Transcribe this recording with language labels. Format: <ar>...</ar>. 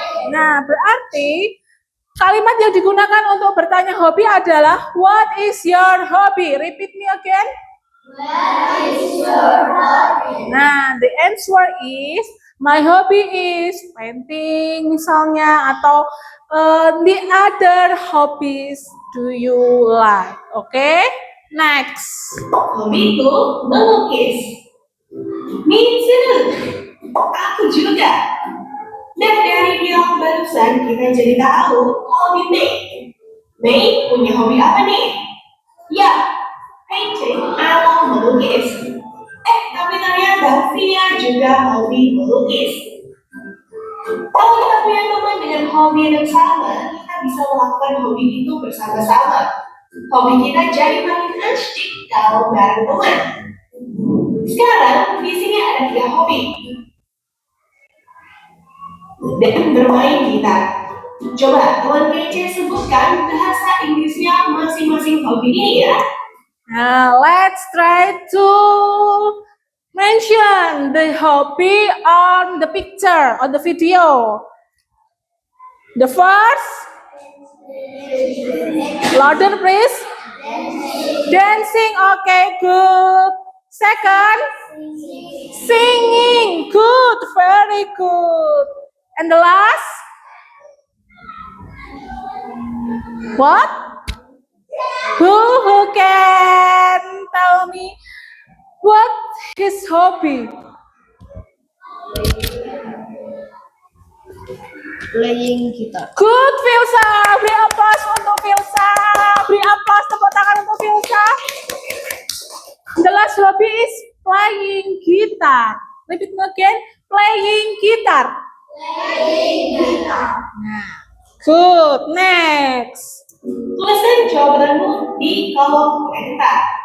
<id>Nah, berarti kalimat yang digunakan untuk bertanya hobi adalah</id> <en>what is your hobby? Repeat me again. What is your hobby? Nah, the answer is my hobby is painting</en> <id>misalnya, atau</id> <en>the other hobbies do you like? Okay? Next.</en> <id>Hobiku melukis.</id> <en>Me too.</en> <id>Aku juga. Dan dari dialog barusan kita jadi tahu hobi May. May punya hobi apa nih? Ya, painting atau melukis. Tapi ternyata Via juga hobi melukis. Kalau kita punya teman dengan dengan hobi yang sama, kita bisa melakukan hobi itu bersama-sama. Hobi kita jadi makin asyik kalau bareng teman. Sekarang di sini ada 3 hobi dan bermain gitar. Coba teman kece sebutkan bahasa Inggrisnya masing-masing hobi ini ya.</id> <en>Now let's try to mention the hobby on the picture, on the video. The first, louder please. Dancing, okay, good. Second, singing, good, very good. And the last, what? Who can tell me what his hobby? Playing guitar. Good, Filsa.</en> <id>Beri aplaus untuk Filsa. Beri aplaus, tepuk tangan untuk Filsa.</id> <en>The last hobby is playing guitar. Repeat again, playing guitar. Good, next.</en> <id>Tuliskan jawabanmu di kolom komentar.</id>